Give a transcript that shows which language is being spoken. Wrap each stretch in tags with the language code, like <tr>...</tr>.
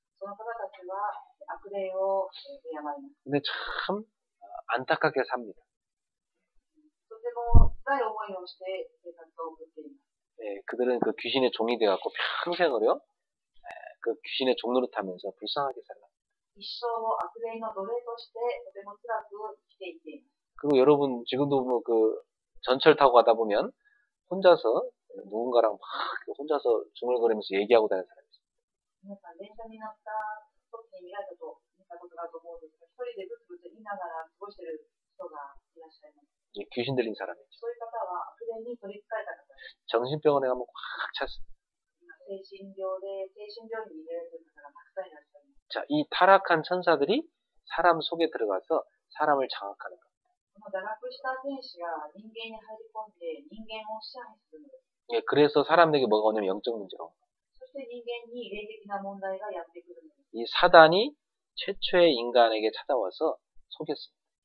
<ja>その方たちは悪霊を敬います。</ja> <ko>근데 참 안타깝게 삽니다.</ko> <ja>とても辛い思いをして生活を送っています。</ja> <ko>그들은 그 귀신의 종이 돼갖고 평생을요, 그 귀신의 종노릇 하면서 불쌍하게 살아요.</ko> <ja>一生を悪霊の奴隷としてとても辛く生きていっています。</ja> <ko>그리고 여러분 지금도 뭐 그 전철 타고 가다 보면 혼자서 누군가랑 막 혼자서 중얼거리면서 얘기하고 다니는 사람이 있어요.</ko> <ja>皆さん電車に乗った時に見たことがあると思うんですが、一人でブツブツ言いながら過ごしている人がいらっしゃいます。</ja> <ko>귀신 들린 사람이죠.</ko> <ja>そういう方は悪霊に取り憑かれた方です。</ja> <ko>정신병원에 가면 꽉 찼습니다.</ko> <ja>今精神病で精神病院に入れられている方がたくさんいらっしゃいます。</ja> <ko>자, 이 타락한 천사들이 사람 속에 들어가서 사람을 장악하는 겁니다.</ko> <ja>この堕落した天使が人間に入り込んで人間を支配するのです。</ja> <ko>그래서 사람들에게 뭐가 오냐면 영적 문제가 옵니다.</ko> <ja>そして人間に霊的な問題がやってくるのです。</ja> <ko>이 사단이 최초의 인간에게 찾아와서 속였습니다.</ko>